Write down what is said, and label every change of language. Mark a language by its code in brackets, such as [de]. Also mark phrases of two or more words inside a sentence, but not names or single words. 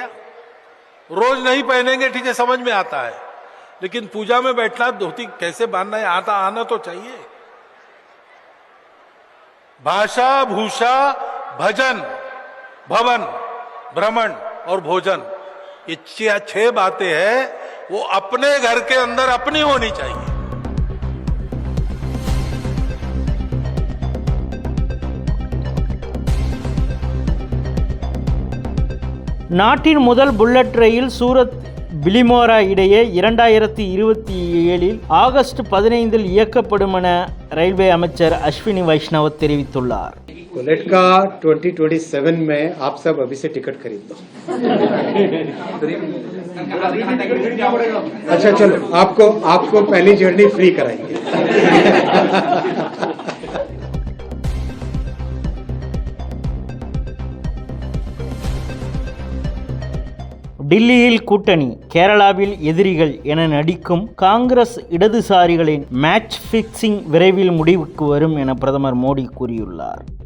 [hi] रोज नहीं पहनेंगे, ठीक है, समझ में आता है, लेकिन पूजा में बैठना धोती कैसे बांधना है आना तो चाहिए. भाषा, भूषा, भजन, भवन, भ्रमण और भोजन, ये 6 बातें हैं, वो अपने घर के अंदर अपनी होनी चाहिए. [ta] நாட்டின் முதல் புல்லட் ரயில் சூரத் பிலிமோரா இடையே 2027 ஆகஸ்ட் 15 இயக்கப்படும் என ரயில்வே அமைச்சர் அஸ்வினி வைஷ்ணவ் தெரிவித்துள்ளார். [hi] बुलेट का 2027 में आप सब अभी से टिकट खरीद लो. अच्छा चलो, आपको पहली [en] journey free [hi] कराएंगे. [ta] டில்லியில் கூட்டணி, கேரளாவில் எதிரிகள் என நடிக்கும் காங்கிரஸ் இடதுசாரிகளின் [en] match fixing [ta] விரைவில் முடிவுக்கு வரும் என பிரதமர் மோடி கூறியுள்ளார்.